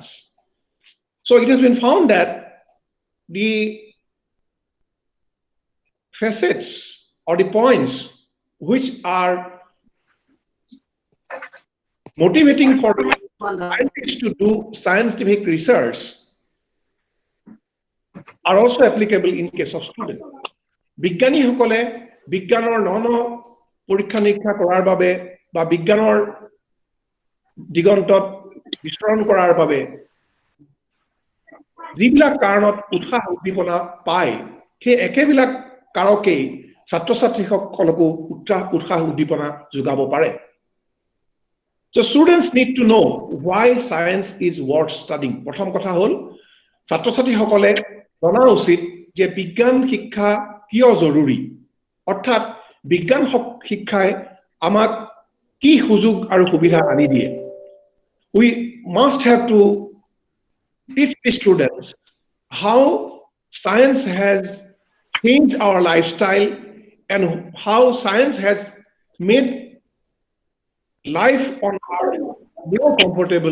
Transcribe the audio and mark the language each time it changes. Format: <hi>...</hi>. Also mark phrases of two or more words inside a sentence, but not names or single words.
<en>So it has been found that the facets or the points which are motivating for scientists to do scientific research are also applicable in case of students.</en> <as>বিজ্ঞানীসকলে বিজ্ঞানৰ নন পৰীক্ষা নিৰীক্ষা কৰাৰ বাবে বা বিজ্ঞানৰ দিগন্তত বিচৰণ কৰাৰ বাবে যিবিলাক কাৰণত উৎসাহ উদ্দীপনা পায় সেই একেবিলাক কাৰকেই ছাত্ৰ-ছাত্ৰীসকলকো উৎসাহ উদ্দীপনা যোগাব পাৰে।</as> <en>So students need to know why science is worth studying.</en> <as>প্ৰথম কথা হ'ল ছাত্ৰ-ছাত্ৰীসকলে জনা উচিত যে বিজ্ঞান শিক্ষা কিয় জৰুৰী, অৰ্থাৎ বিজ্ঞান শিক্ষাই আমাক কি সুযোগ আৰু সুবিধা আনি দিয়ে।</as> <en>We must have to teach the students how science has changed our lifestyle and how science has made life on earth more comfortable.</en>